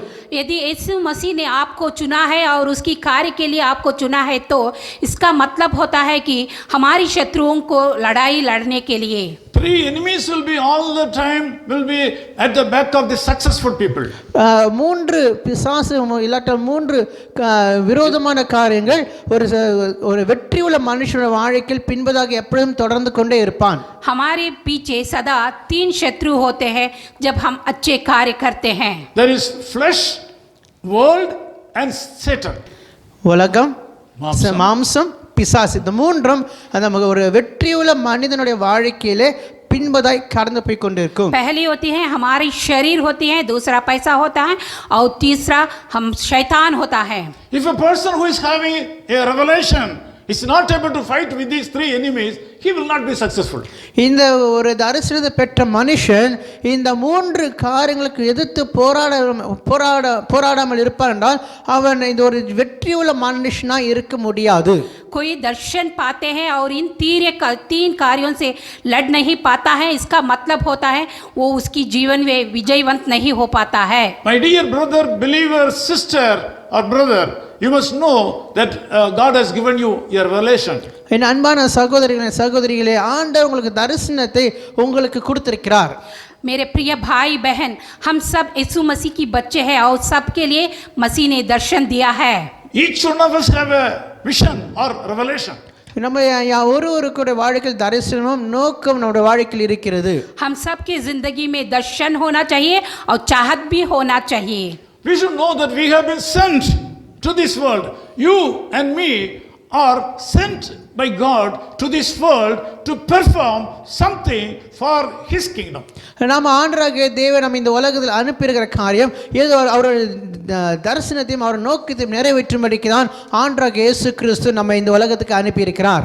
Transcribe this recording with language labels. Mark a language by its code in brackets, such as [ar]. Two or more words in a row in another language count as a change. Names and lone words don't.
[hi] यदि यीशु मसीह ने आपको चुना है और उसकी कार्य के लिए आपको चुना है तो इसका मतलब होता है कि हमारी शत्रुओं को लड़ाई लड़ने के लिए [en] 3 enemies will be all the time will be at the back of the successful people. [ta] 3 பிசாசு இல்லாட்ட 3 விரோதமான காரியங்கள் ஒரு வெற்றியுள்ள மனுஷனுடைய வாழ்க்கையில் பின்பதாக எப்பொழுதும் தொடர்ந்து கொண்டே இருப்பான். [hi] हमारे पीछे सदा 3 शत्रु होते हैं जब हम अच्छे कार्य करते हैं. [en] There is flesh, world and Satan. [ta] உலகம், மாம்சம், பிசாசு, இந்த மூன்றும் அந்த ஒரு வெற்றியுள்ள மனிதனுடைய வாழ்க்கையிலே பின்பதாய் கடந்து போய் கொண்டிருக்கும். [hi] पहली होती है हमारी शरीर होती है, दूसरा पैसा होता है और तीसरा हम शैतान होता है. [en] If a person who is having a revelation is not able to fight with these 3 enemies, he will not be successful. [ta] இந்த ஒரு தரிசனத்தை பெற்ற மனுஷன் இந்த 3 காரியங்களுக்கு எதிர்த்து போராடாமல் இருப்பான் என்றால் அவன் இந்த ஒரு வெற்றியுள்ள மனுஷனா இருக்க முடியாது. [hi] कोई दर्शन पाते हैं और इन 3 कार्यों से लड़ नहीं पाता है, इसका मतलब होता है वो उसकी जीवन में विजयवंत नहीं हो पाता है. [en] My dear brother, believer, sister or brother, you must know that God has given you your revelation. [ta] என் அன்பான சகோதரிகளே, ஆண்டவர் உங்களுக்கு தரிசனத்தை உங்களுக்கு கொடுத்திருக்கிறார். [hi] मेरे प्रिय भाई बहन, हम सब यीशु मसीह की बच्चे हैं और सबके लिए मसीह ने दर्शन दिया है. [en] Each one of us have a vision or revelation. [ta] நம்ம ஒருவருக்குடைய வாழ்க்கையில் தரிசனமும் நோக்கம் நம்முடைய வாழ்க்கையில் இருக்கிறது. [hi] हम सबकी जिंदगी में दर्शन होना चाहिए और चाहत भी होना चाहिए. [en] We should know that we have been sent to this world. You and me are sent by God to this world to perform something for His kingdom. [ta] நாம் ஆண்டவராகிய தேவன் நம்ம இந்த உலகத்தில் அனுப்பியிருக்கிற காரியம் ஏதோ அவருடைய தரிசனத்தையும் அவர் நோக்கத்தையும் நிறைவேற்றும்படிக்கு தான் ஆண்டவராகிய இயேசு கிறிஸ்து நம்ம இந்த உலகத்துக்கு அனுப்பியிருக்கிறார்.